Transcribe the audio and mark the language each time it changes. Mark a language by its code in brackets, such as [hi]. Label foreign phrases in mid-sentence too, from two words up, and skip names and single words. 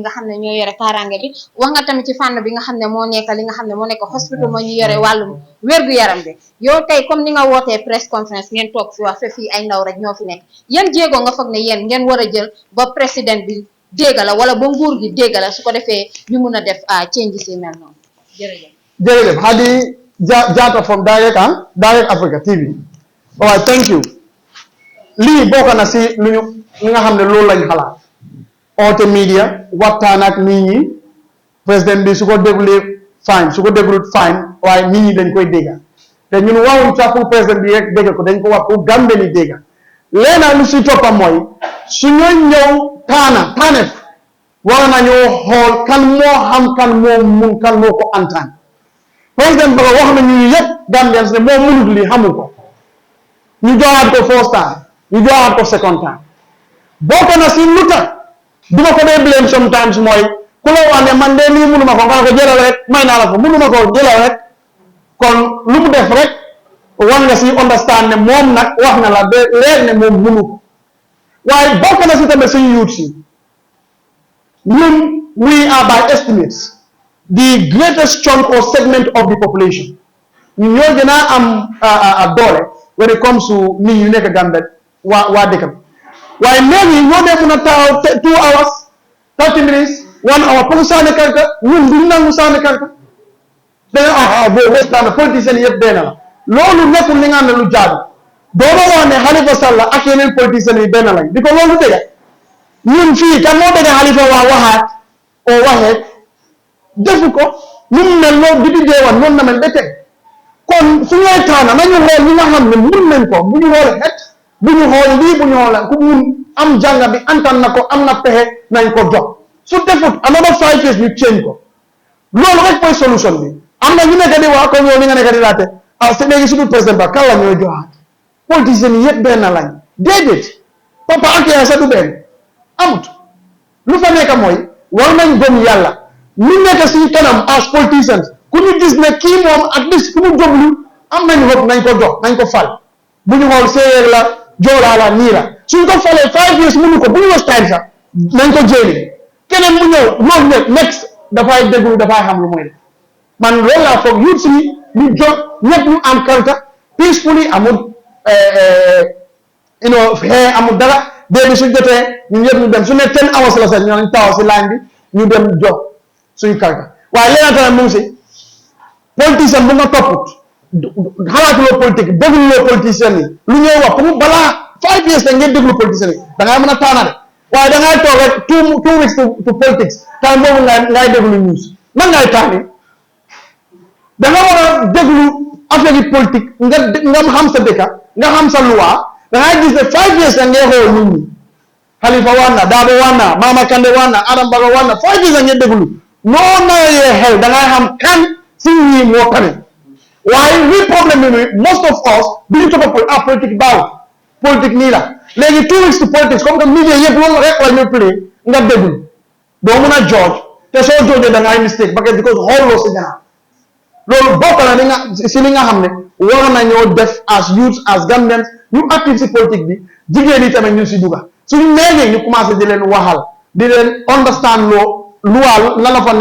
[wo] nga xam ne ñoo yore kaaraange bi wax nga tamit ci fànn bi nga xam ne moo nekk li nga xam ne moo nekk hospital moo ñu yore wàllum wér-gu-yaram bi yow tey comme ni nga wootee [en] press conference [wo] ngeen toog fi wax fe fii ay ndaw rek ñoo fi nekk yan jéego nga foog ne yéen ngeen war a jël ba président bi dégg la wala ba nguur gi dégg la su ko defee ñu mun a def changes yi mel noonu jërëjëf Hadi Jatta from Direct Africa TV. [en] All right, thank you. [wo] lii bokk na si li nga xam ne loolu lañ xalaat oote media waxtaan ak nit ñi président bi su ko déglulee fine su ko déglulut fine waaye nit ñi dañ koy dégga te ñun waxuñ sax pour président bi rek dégg ko dañ ko wax pour Gambie ni dégga leena lu si toppam mooy su ñooy ñëw taaneef war nañoo xool kan moo xam kan moo mun kan moo ko antaan président ba wax na ñu yëpp Gambians ne moo munut lii xamu ko ñu joxaat ko [en] first time [wo] ñu joxaat ko [en] second time [wo] bokk na si lu tax duma ko dee [en] blame sometimes [wo] mooy ku la wax ne man de lii munuma ko nga ko jëlal rek may naa la ko munuma ko jëlal rek kon lu mu def rek war nga si understand ne moom nag wax na la de leer ne moom munu ko waaye bokk na si tamit suñu youth si ñun [en] we are by estimates the greatest chunk or segment of the population [wo] ñun ñoo gën a am doole [en] when it comes to [wo] nit ñu nekk Gambie waa dëkk bi waaye léegi ñoo dee mun a taxaw 2 hours 30 minutes 1 hour pour sànni karta ñun duñ nangu sànni karta danga boo westaan politiciens yëpp benn la loolu nekkul li nga xam ne lu jaadu dooma wax ne Halifa Sallah ak yeneen politiciens yi benn lañ di ko loolu dëgga ñun fii kan moo dëgga Halifa waxaat oo waxeet defu ko ñu mu mel loolu di deewan noonu na mel ba tey kon su ñooy taana nañu xool ñi nga xam ne mun nañ ko bu ñu xool xet bu ñu xool lii bu ñu xool ku mun am jànga bi antan na ko am na pexe nañ ko jox su defut [en] another 5 years [wo] ñu change ko loolu rek mooy solution bi am na ñu nekk di wax comme yow ni nga nekk di laate c'est léegi suñu président ba kan la ñooy joxaat politiciens yi yëpp benn lañ déedéet papa ak yaay sax du benn amut lu fa nekk mooy war nañ gëm yàlla ñu nekk suñu kanam [en] as politicians [wo] ku ñu gis ne kii moom [en] at least [wo] ku mu joblu am nañu hope nañ ko jox nañ ko fal bu ñu xool séeréer la joolaa la nii la suñ ko falee 5 years mënu ko bu ñu [en] waste time [wo] sax nañ ko jéeli keneen mu ñëw loolu ñëpp next dafay déglu dafay xam lu muy def man loolu laa foog youth si ñu jot ñëpp ñu am karta peacefully amul xee amul dara dee bi su jotee ñu ñëpp ñu dem su ne 10 hours la sax ñoo taxaw si line bi ñu dem jox suñu karta waaye leneen tamit mu ngi si politicien bu nga topput xalaatuloo politique dégluloo politicien yi lu ñuy wax pour balaa 5 years te ngeen déglu politicien yi da ngay mën a taana de waaye da ngay toog rek [en] 2 weeks to politics time [wo] boobu ngay déglu news man ngay taani da nga war a déglu affaire yi politique nga xam sa dëkka nga xam sa loi da ngay gis ne 5 years te ngay xool nit ñi Halifa wanna Dabo wanna Mama Kandeh wanna Adam Barrow wanna 5 years te ngeen déglu noo nawee xel da ngay xam kan si ñii moo tane waaye lii problème bi [en] most of us [wo] bi ñu topp politique baaw politique nii la léegi [en] 2 weeks to politics [fr] comme que [wo] media yëpp loolu rek la ñu play nga déglu doo mun a judge te soo judge da ngay mistake [fr] parce que [wo] xooloo si gannaaw loolu bokk na li nga xam ne war nañoo def [en] as youth as Gambians [wo] ñu active si politique bi jigéen yi tamit ñu si dugga suñu neegee ñu commencé di leen waxal di leen understand loo luwaal la la fa